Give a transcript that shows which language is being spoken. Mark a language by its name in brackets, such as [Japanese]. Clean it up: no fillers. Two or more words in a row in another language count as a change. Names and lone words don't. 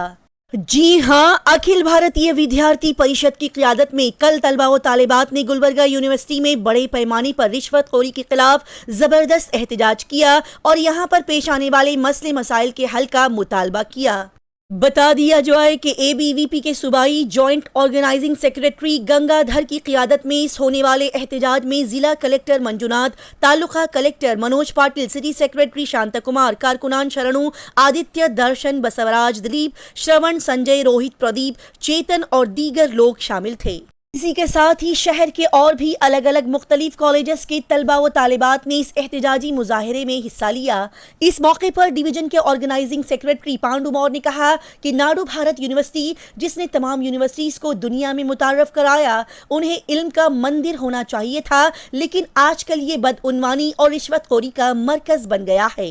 [Urdu] جی ہاں، اکھل بھارتیہ ودیارتی پریشد کی قیادت میں کل طلباء و طالبات نے گلبرگہ یونیورسٹی میں بڑے پیمانے پر رشوت خوری کے خلاف زبردست احتجاج کیا اور یہاں پر پیش آنے والے مسئلے مسائل کے حل کا مطالبہ کیا۔ بتا دیا جائے کہ اے بی وی پی کے صوبائی [English] joint organizing secretary [Urdu] گنگا دھر کی قیادت میں اس ہونے والے احتجاج میں ضلع کلکٹر منجوناتھ، تعلقہ کلکٹر منوج پاٹل، [English] city secretary [Urdu] شانتا کمار، کارکنان شرنو، آدتیہ، درشن، بسوراج، دلیپ، شرون، سنجے، روہت، پردیپ، چیتن اور دیگر لوگ شامل تھے۔ اسی کے ساتھ ہی شہر کے اور بھی الگ الگ مختلف کالجز کے طلبہ و طالبات نے اس احتجاجی مظاہرے میں حصہ لیا۔ اس موقع پر ڈویژن کے [English] organizing secretary [Urdu] پانڈو مور نے کہا کہ ناڈو بھارت یونیورسٹی، جس نے تمام یونیورسٹیز کو دنیا میں متعارف کرایا، انہیں علم کا مندر ہونا چاہیے تھا، لیکن آج کل یہ بدعنوانی اور رشوت خوری کا مرکز بن گیا ہے۔